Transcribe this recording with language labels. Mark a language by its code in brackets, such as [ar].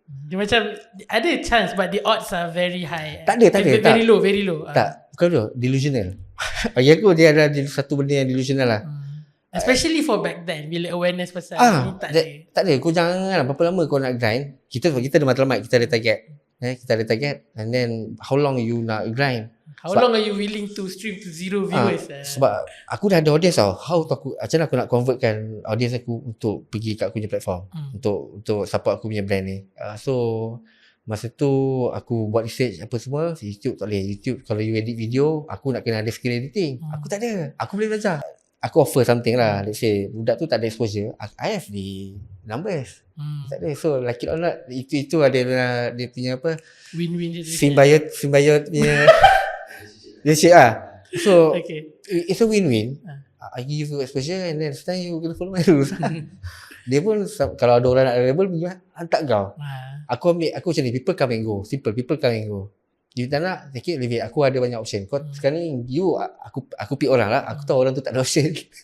[ms] Dia macam ada [en] chance, but the odds are very high. [ms] Tak ada. [en] Very low. [ms] Tak, bukan tu, delusional. Bagi aku dia ada satu benda yang delusional lah. [en] Especially for back then, [ms] bila [en] awareness [ms] pasal ni tak ada. Kau jangan berapa lama kau nak grind. Kita ada matlamat, kita ada target. [en] And then how long you [ms] nak [en] grind? How long are you willing to stream to 0 viewers? [ms] Sebab aku dah ada audience tau. Macam mana aku nak convertkan audience aku untuk pergi kat aku punya platform, untuk support aku punya brand ni. So masa tu aku buat research apa semua. YouTube tak boleh. YouTube kalau you edit video, aku nak kena ada skill editing. Aku tak ada. Aku boleh belajar. Aku [en] offer something [ms] lah. [en] Let's say [ms] budak tu tak ada [en] exposure, I have the numbers. [ms] Tak ada. [en] So like it or not, [ms] itu adalah dia punya [en] win-win [ms] symbiote punya relationship lah. [en] So it's a win-win. I give you exposure, and then [ms] sekarang [en] you [ms] kena [en] follow my rules. [ms] Dia pun kalau ada orang nak [en] available, [ms] hantar kau. Aku macam ni, [en] people come and go. Simple, people come and go. You [ms] tak nak, [en] take it, leave it. [ms] Aku ada banyak [en] option. [ms] Kau sekarang ni, aku pick orang lah. Aku tahu orang tu tak ada option.